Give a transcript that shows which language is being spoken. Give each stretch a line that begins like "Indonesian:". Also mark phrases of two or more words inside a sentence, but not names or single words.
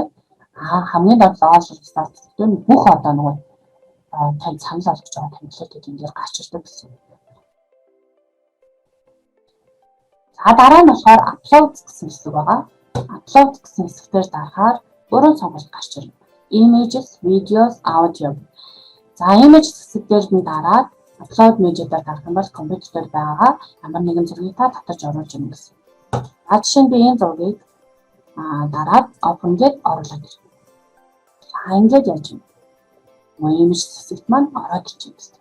Mongolian: Хамгийн доод ололцоод бүх одоо нөгөө тань санал болгож байгаа темплейтүүд ингээд гарч ирдэг гэсэн. За дараа нь болохоор upload гэсэн хэсэг байгаа. Upload гэсэн хэсгээр дарахаар гурван сонголт гарч ирнэ.
English: Images, videos, audio.
Mongolian: За image хэсгээр нь дараад
English: upload media-
Mongolian: д дарах юм бол компьютер дээр байгаа ямар нэгэн зургийг та татаж оруулж өгнө гэсэн. За жишээ нь би энэ зургийг Дараад open гээд оруулаад ирнэ. Ингээд яаж юм? Имиж хэсэгт маань ороод ирчихсэн гэсэн.